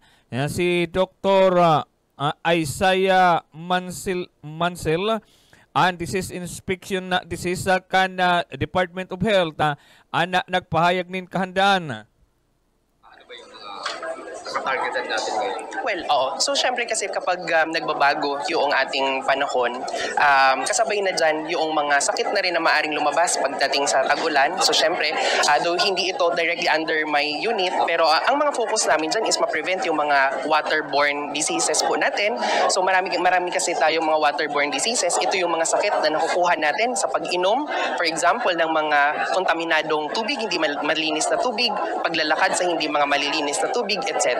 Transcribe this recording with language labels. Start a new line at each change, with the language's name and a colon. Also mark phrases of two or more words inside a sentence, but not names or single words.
Bikol: Si Dr. Isaiah Mansell ang disease inspection na disease kan Department of Health ang nagpahayag nin kahandaan.
Filipino: pinaka-targeted natin ngayon? Well, oo. So, syempre kasi kapag nagbabago yung ating panahon, kasabay na dyan yung mga sakit na rin na maaring lumabas pagdating sa tag-ulan. So, syempre, though hindi ito directly
English: under my unit,
Filipino: pero ang mga focus namin dyan is ma-prevent yung mga
English: waterborne diseases
Filipino: po natin. So, marami kasi tayong mga
English: waterborne diseases.
Filipino: Ito yung mga sakit na nakukuha natin sa pag-inom,
English: for example,
Filipino: ng mga kontaminadong tubig, hindi malinis na tubig, paglalakad sa hindi mga malilinis na tubig, etc.